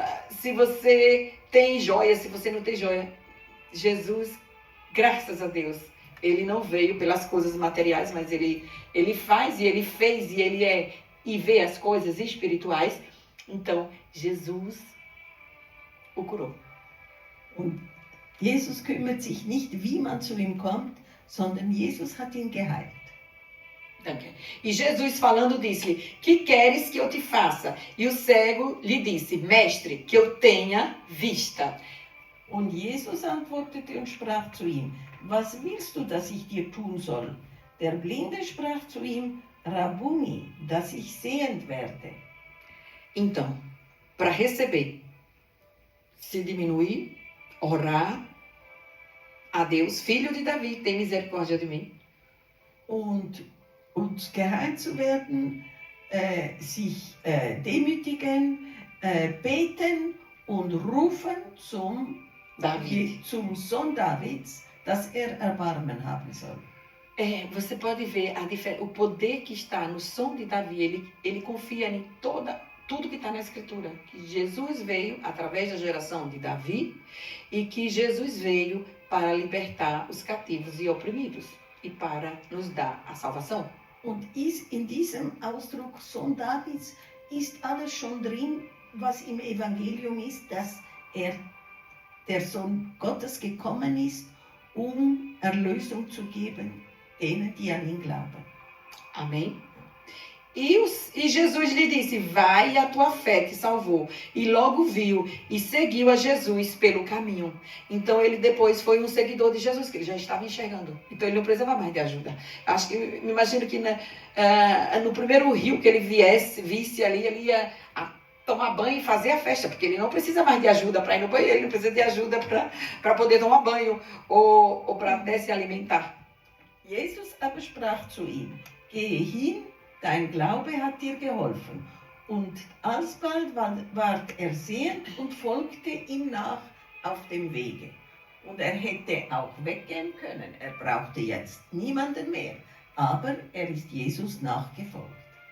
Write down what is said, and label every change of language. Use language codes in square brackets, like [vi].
[pt] Se você tem joia, se você não tem joia. Jesus, graças a Deus, ele não veio pelas coisas materiais, mas ele faz e ele fez e ele é e vê as coisas espirituais. Então, Jesus o curou. [de] Und Jesus kümmert sich nicht, wie man zu ihm kommt, sondern Jesus hat ihn geheilt. [en] Okay. [pt] E Jesus falando disse-lhe, que queres que eu te faça? E o cego lhe disse, mestre, que eu tenha vista. [de] Und Jesus antwortete und sprach zu ihm, was willst du, dass ich dir tun soll? Der Blinde sprach zu ihm, Rabuni, dass ich sehend werde. [pt] Então, para receber, se diminuir, orar a Deus, filho de Davi, tem misericórdia de mim. [de] Und geheilt zu werden, sich demütigen, beten und rufen zum Sohn Davids, dass er Erbarmen haben soll. [pt] Você pode ver o poder que está no som de Davi. Ele confia em tudo que está na Escritura. Que Jesus veio através da geração de Davi e que Jesus veio para libertar os cativos e oprimidos e para nos dar a salvação. [de] Und in diesem Ausdruck Sohn Davids ist alles schon drin, was im Evangelium ist, dass der Sohn Gottes gekommen ist, Erlösung zu geben, denen, die an ihn glauben. [pt] Amém? E Jesus lhe disse, vai, a tua fé te salvou. E logo viu e seguiu a Jesus pelo caminho. Então ele depois foi um seguidor de Jesus, que ele já estava enxergando. Então ele não precisava mais de ajuda. Acho que, me imagino que no primeiro rio que ele visse ali, ele ia tomar banho e fazer a festa, porque ele não precisa mais de ajuda para ir no banheiro, ele não precisa de ajuda para poder tomar banho ou para até se alimentar. [de] Jesus aber sprach zu ihm, gehe hin, dein Glaube hat dir geholfen. Und alsbald ward er sehend und folgte ihm nach auf dem Wege. Und er hätte auch weggehen können, er brauchte jetzt niemanden mehr, aber er ist Jesus nachgefolgt.